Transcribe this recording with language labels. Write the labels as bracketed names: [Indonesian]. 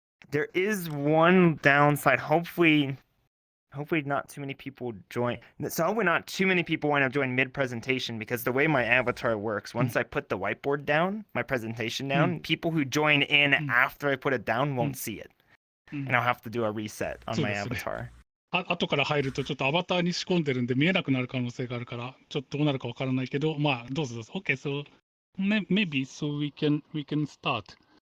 [English] There is one downside. Hopefully not too many people join. So hopefully not too many people wind up joining mid-presentation, because the way my avatar works, once I put the whiteboard down, my presentation down, people who join in after I put it down won't see it. And I'll have to do a reset on my avatar. [Japanese] 後から入るとちょっとアバターに仕込んでるんで見えなくなる可能性があるから、ちょっとどうなるかわからないけど、まあどうぞどうぞ。 [English] Okay, so maybe so we can start.